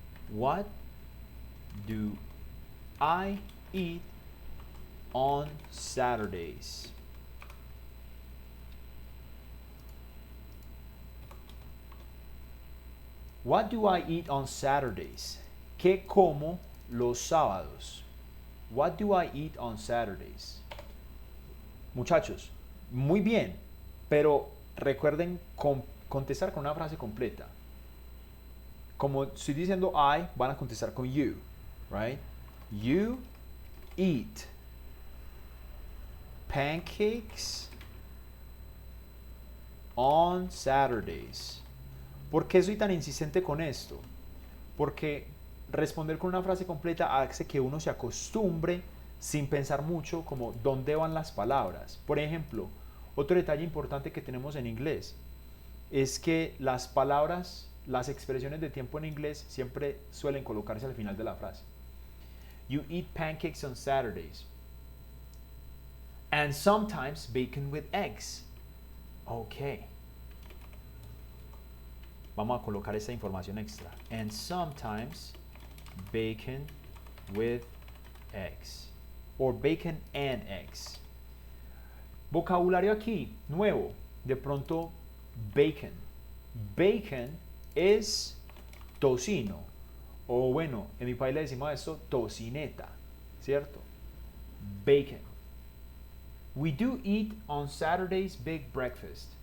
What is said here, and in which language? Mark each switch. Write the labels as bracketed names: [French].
[English] What do I eat on Saturdays? What do I eat on Saturdays? [Spanish] ¿Qué como los sábados? [English] What do I eat on Saturdays? [Spanish] Muchachos, muy bien, pero recuerden contestar con una frase completa. Como estoy diciendo I, van a contestar con you, [English] right? You eat pancakes on Saturdays. [Spanish] ¿Por qué soy tan insistente con esto? Porque responder con una frase completa hace que uno se acostumbre sin pensar mucho como dónde van las palabras. Por ejemplo, otro detalle importante que tenemos en inglés es que las palabras, las expresiones de tiempo en inglés siempre suelen colocarse al final de la frase. [English] You eat pancakes on Saturdays. And sometimes bacon with eggs. Ok. [Spanish] Vamos a colocar esta información extra. [English] And sometimes bacon with eggs. Or bacon and eggs. [Spanish] Vocabulario aquí, nuevo. De pronto, bacon. Bacon es tocino. O bueno, en mi país le decimos a esto tocineta. ¿Cierto? Bacon. [English] We do eat on Saturdays big breakfast.